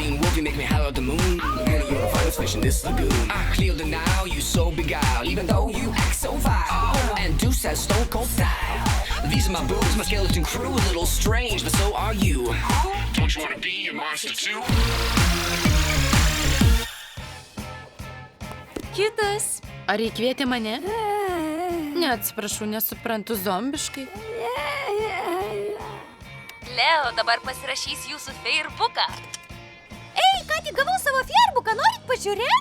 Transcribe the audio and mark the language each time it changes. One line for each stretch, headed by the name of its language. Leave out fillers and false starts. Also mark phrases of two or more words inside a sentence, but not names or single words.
English: love you make me howl at the moon. Girl, you're a finest fish in this lagoon. I clear the now, you so beguiled, even though you act so vile. And Deuce has stone cold style. These are my boobs, my skeleton crew, a little strange, but so are you. Don't you wanna be a monster too?
Lithuanian: Kitas. Ar įkvietė mane? Ne, atsiprašau, nesuprantu zombiškai. Leo dabar pasirašys jūsų Facebooką. Ei, ką tik gavau savo Facebooką, norit pažiūrėt?